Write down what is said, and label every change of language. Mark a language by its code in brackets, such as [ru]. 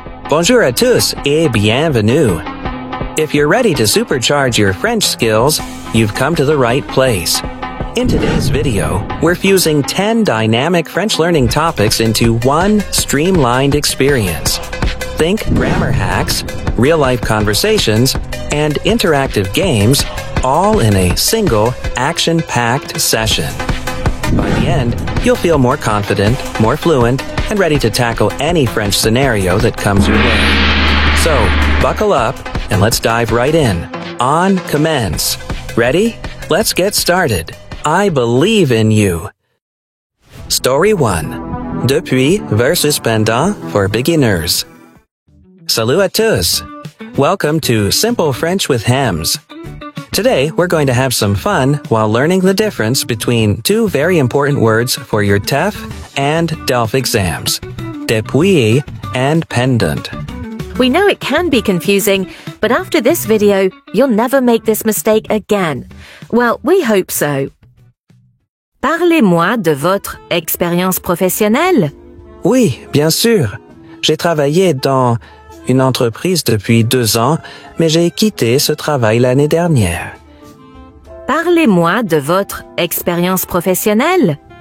[fr] Bonjour à tous et bienvenue. [en] If you're ready to supercharge your French skills, you've come to the right place. In today's video, we're fusing 10 dynamic French learning topics into one streamlined experience. Think grammar hacks, real-life conversations, and interactive games, all in a single action-packed session. By the end, you'll feel more confident, more fluent, and ready to tackle any French scenario that comes your way. So, buckle up and let's dive right in. [fr] On commence. [en] Ready? Let's get started. I believe in you. Story 1. Depuis versus pendant for beginners. [fr] Salut à tous. [en] Welcome to Simple French with Hems. Today, we're going to have some fun while learning the difference between two very important words for your TEF and DELF exams, depuis and pendant. We know it can be confusing, but after this video, you'll never make this mistake again. Well, we hope so. [fr] Parlez-moi de votre expérience professionnelle. Oui, bien sûr. J'ai travaillé dans une entreprise depuis 2 ans, mais j'ai quitté ce travail l'année dernière. Parlez-moi de votre expérience professionnelle.